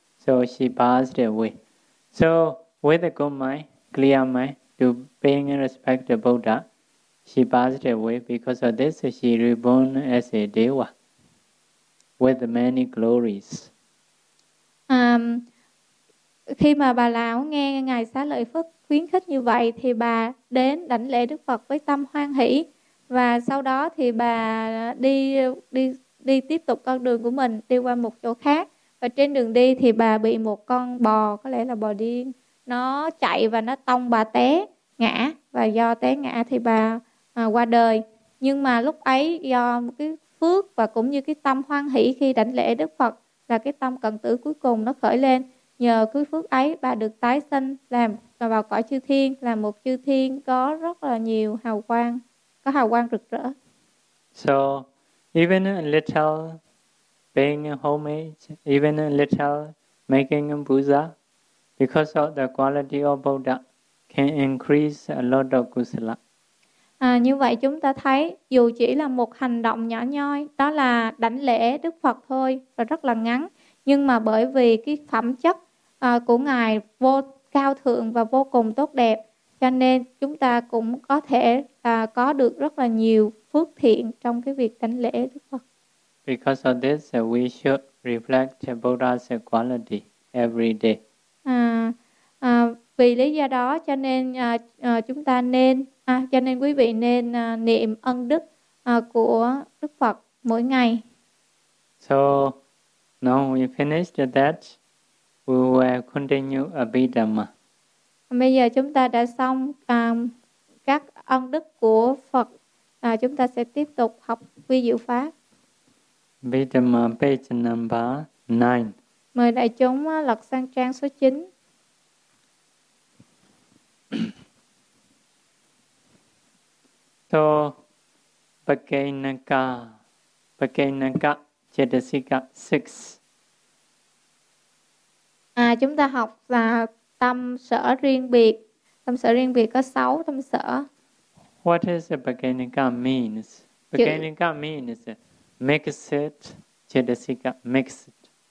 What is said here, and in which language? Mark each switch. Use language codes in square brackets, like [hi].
[en] So she passed away. So with a good mind, clear mind, to paying respect to Buddha, she passed away. Because of this, she reborn as a Deva with many glories. [vi] Khi mà bà lão nghe ngài Xá Lợi Phất khuyến khích như vậy thì bà đến đảnh lễ Đức Phật với tâm hoan hỷ, và sau đó thì bà đi tiếp tục con đường của mình, đi qua một chỗ khác, và trên đường đi thì bà bị một con bò, có lẽ là bò điên, nó chạy và nó tông bà té ngã, và do té ngã thì bà qua đời. Nhưng mà lúc ấy do cái phước và cũng như cái tâm hoan hỷ khi đảnh lễ Đức Phật là cái tâm cận tử cuối cùng nó khởi lên, nhờ cái phước ấy bà được tái sinh làm vào cõi chư thiên, là một chư thiên có rất là nhiều hào quang, có hào quang rực rỡ. [en] So even a little paying homage, even a little making a puja, because of the quality of Buddha, can increase a lot of kusala. [vi] Như vậy chúng ta thấy dù chỉ là một hành động nhỏ nhoi, đó là đảnh lễ Đức Phật thôi và rất là ngắn, nhưng mà bởi vì cái phẩm chất của ngài vô cao thượng và vô cùng tốt đẹp, Cho nên chúng ta cũng có thể có được rất là nhiều phước thiện trong cái việc đánh lễ Đức Phật. [en] Because of this, we should reflect Chaturvedi's quality every day. [vi] Vì lý do đó cho nên chúng ta nên cho nên quý vị nên niệm ân đức của Đức Phật mỗi ngày. [en] So now we finished that, we will continue Abhidhamma. [vi] Bây giờ chúng ta đã xong các ân đức của Phật, chúng ta sẽ tiếp tục học vi diệu pháp. [en] Abhidhamma page number 9. [vi] Mời đại chúng lật sang trang số 9. [en] To Pakenaka, Pakenaka Chetasika 6. [vi] Chúng ta học là tâm sở riêng biệt. Tâm sở riêng biệt có 6 tâm sở. [en] What is a Pakenaka means? Pakenaka means mix it, Chetasika, mix it.